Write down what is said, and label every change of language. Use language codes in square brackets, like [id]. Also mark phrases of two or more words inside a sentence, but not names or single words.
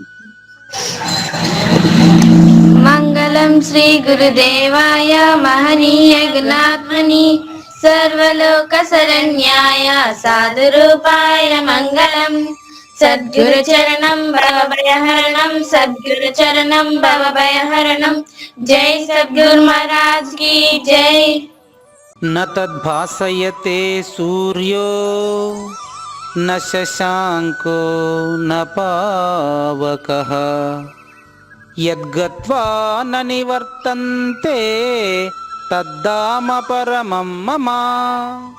[sa] మంగళం శ్రీ గురుదేవాయ మహనీయ గుణాత్మని సర్వలోక శరణ్యాయ సాధురూపాయ మంగళం. సద్గురు చరణం భవభయహరణం, సద్గురు చరణం భవభయహరణం. [hi] जै सद्गुरु महाराज की जै. [sa] न तद्भासयते सूर्यो न शशाङ्को न पावकः यद्गत्वा न निवर्तन्ते तद्धाम परमं मम.